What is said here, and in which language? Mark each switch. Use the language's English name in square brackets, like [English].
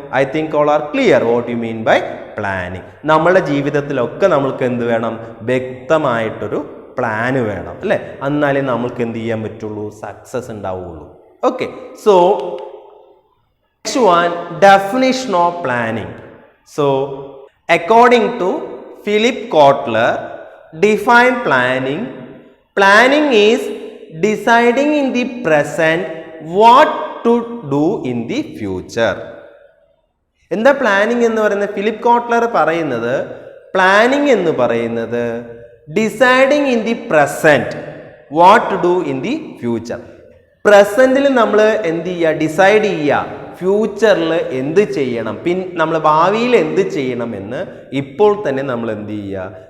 [English] I think all are clear what you mean by planning. [Malayalam] നമ്മളുടെ ജീവിതത്തിലൊക്കെ നമ്മൾക്ക് എന്ത് വേണം? വ്യക്തമായിട്ടൊരു പ്ലാന് വേണം അല്ലേ? എന്നാലേ നമ്മൾക്ക് എന്ത് ചെയ്യാൻ പറ്റുള്ളൂ? സക്സസ് ഉണ്ടാവുള്ളൂ. [English] Okay, so next one, definition of planning. So according to Philip Kotler, define planning is deciding in the present what to do in the future. [Malayalam] എന്താ പ്ലാനിങ് എന്ന് പറയുന്നത്? ഫിലിപ്പ് കോട്ട്ലർ പറയുന്നത് പ്ലാനിങ് എന്ന് പറയുന്നത് [English] Deciding in the present what to do in the future. [Malayalam] പ്രസന്റിൽ നമ്മൾ എന്ത് ചെയ്യുക? Decide ചെയ്യുക ഫ്യൂച്ചറിൽ എന്ത് ചെയ്യണം, നമ്മൾ ഭാവിയിൽ എന്ത് ചെയ്യണമെന്ന് ഇപ്പോൾ തന്നെ നമ്മൾ എന്ത് ചെയ്യുക?